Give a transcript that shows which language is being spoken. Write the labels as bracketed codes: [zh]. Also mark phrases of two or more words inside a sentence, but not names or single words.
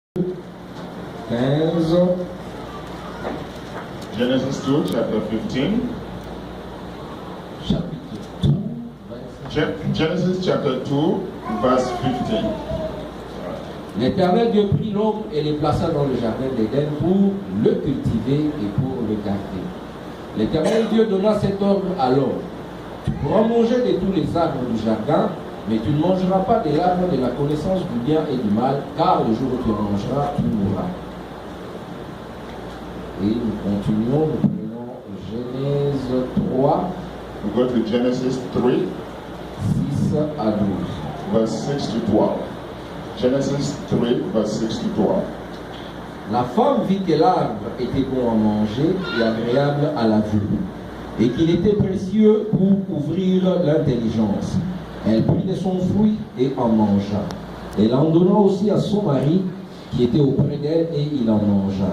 [en] 15. Genesis 2, chapter 15. [fr] Chapitre 2, [en] Genesis chapter 2, verse 15. [fr] L'Éternel Dieu prit l'homme et le plaça dans le jardin d'Éden pour le cultiver et pour le garder. L'Éternel Dieu donna cet ordre à l'homme. Tu pourras manger de tous les arbres du jardin, mais tu ne mangeras pas de l'arbre de la connaissance du bien et du mal, car le jour où tu en mangeras, tu mourras. Et nous continuons, nous prenons Genèse 3, [en] We go to Genesis 3, [fr] 6 à 12. [en] verse 6 to 12. Genesis 3, verse 6 to 12. [fr] La femme vit que l'arbre était bon à manger et agréable à la vue, et qu'il était précieux pour ouvrir l'intelligence. Elle prit de son fruit et en mangea. Elle en donna aussi à son mari qui était auprès d'elle et il en mangea.